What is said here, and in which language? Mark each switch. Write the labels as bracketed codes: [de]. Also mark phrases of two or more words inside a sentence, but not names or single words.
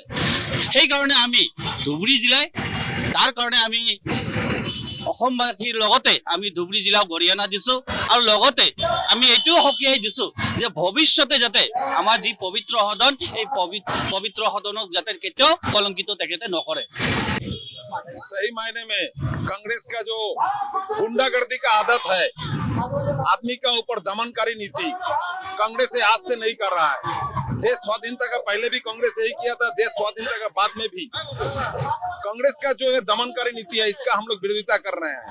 [as] সেইকাৰণে আমি ধুবুৰী জিলাই তাৰ কাৰণে আমি অসমবাসীৰ লগতে আমি ধুবুৰী জিলাক গৰিহণা দিছো আৰু লগতে আমি এইটোও সকীয়াই দিছো যে ভৱিষ্যতে যাতে আমাৰ যি পবিত্ৰ সদন এই পবিত্ৰ সদনক যাতে কেতিয়াও কলংকিত তেখেতে নকৰে। [hi] सही मायने में कांग्रेस का जो गुंडागर्दी का आदत है, आदमी का ऊपर दमनकारी नीति कांग्रेस आज से नहीं कर रहा है। देश स्वाधीनता का पहले भी कांग्रेस यही किया था, देश स्वाधीनता का बाद में भी कांग्रेस का जो है दमनकारी नीति है, इसका हम लोग विरोधिता कर रहे हैं।